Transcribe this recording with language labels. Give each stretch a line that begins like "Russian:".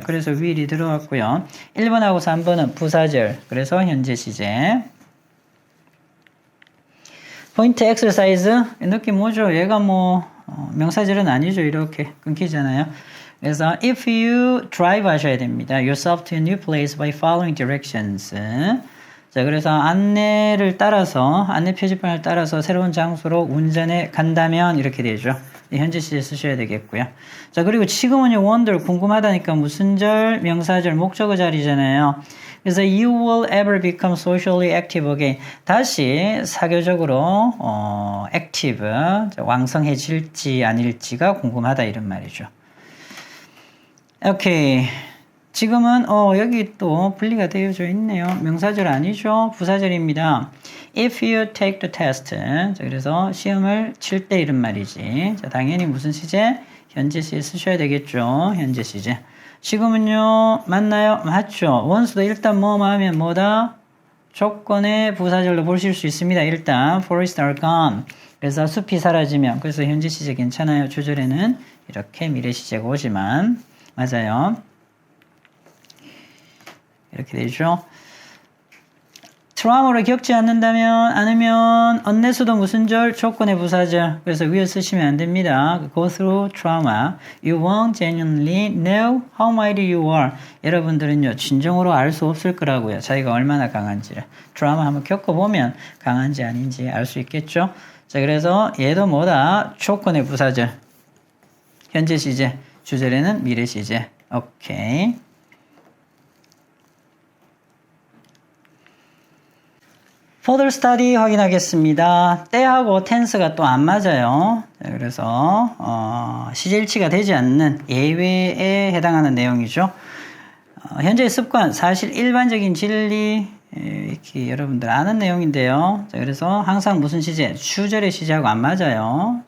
Korean: 그래서 will이 들어왔고요. 1번하고 3번은 부사절. 그래서 현재 시제. 포인트 엑서사이즈. 느낌 뭐죠? 얘가 명사절은 아니죠. 이렇게 끊기잖아요. 그래서
English: if you drive
Korean: 하셔야 됩니다.
English: yourself to a new place by following directions.
Korean: 자, 그래서 안내를 따라서 안내 표지판을 따라서 새로운 장소로 운전해 간다면 이렇게 되죠. 현재 시제 쓰셔야 되겠고요. 자, 그리고 지금은요 wonder 궁금하다니까 무슨 절? 명사절 목적어 자리잖아요. 그래서
English: you will ever become socially active again.
Korean: 다시 사교적으로 active 왕성해질지 아닐지가 궁금하다 이런 말이죠. 오케이. 지금은 여기 또 분리가 되어져 있네요. 명사절 아니죠. 부사절입니다.
English: If you take the test.
Korean: 자, 그래서 시험을 칠 때 이런 말이지. 자, 당연히 무슨 시제? 현재 시제 쓰셔야 되겠죠. 현재 시제. 지금은요. 맞나요? 맞죠. 원수도 일단 뭐뭐 하면 뭐다? 조건의 부사절로 보실 수 있습니다. 일단
English: forests are gone.
Korean: 그래서 숲이 사라지면. 그래서 현재 시제 괜찮아요. 주절에는 이렇게 미래 시제가 오지만 맞아요. 이렇게 되죠. 트라우마를 겪지 않으면 언내수도 무슨 절? 조건의 부사절. 그래서 위에 쓰시면 안 됩니다.
English: Go through trauma. You won't genuinely know how mighty you are.
Korean: 여러분들은요. 진정으로 알 수 없을 거라고요. 자기가 얼마나 강한지를. 트라우마 한번 겪어보면 강한지 아닌지 알 수 있겠죠. 자, 그래서 얘도 뭐다? 조건의 부사절. 현재 시제. 주절에는 미래 시제. 오케이.
English: further study
Korean: 확인하겠습니다. 때하고 tense가 또 안 맞아요. 그래서 시제일치가 되지 않는 예외에 해당하는 내용이죠. 현재의 습관, 사실 일반적인 진리 이렇게 여러분들 아는 내용인데요. 자, 그래서 항상 무슨 시제? 주절의 시제하고 안 맞아요.